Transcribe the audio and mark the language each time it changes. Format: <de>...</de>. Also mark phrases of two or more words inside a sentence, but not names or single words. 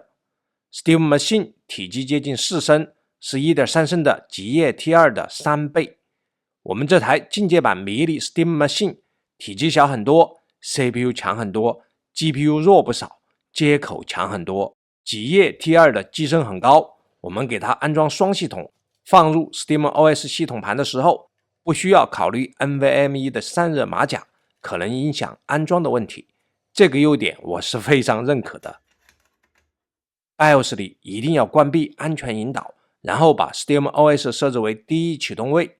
<zh>Steam Machine 體積接近4升，是 1.3 升的極夜 T2 的3倍。我們這台進階版迷你 Steam Machine 體積小很多， CPU 強很多， GPU 弱不少，接口強很多。極夜 T2 的機身很高，我們給它安裝雙系統，放入 SteamOS 系統盤的時候，不需要考慮 NVMe 的散熱馬甲可能影響安裝的問題，這個優點我是非常認可的。BIOS 裡一定要關閉安全引導，然後把 SteamOS 設置為第一啟動位。</zh>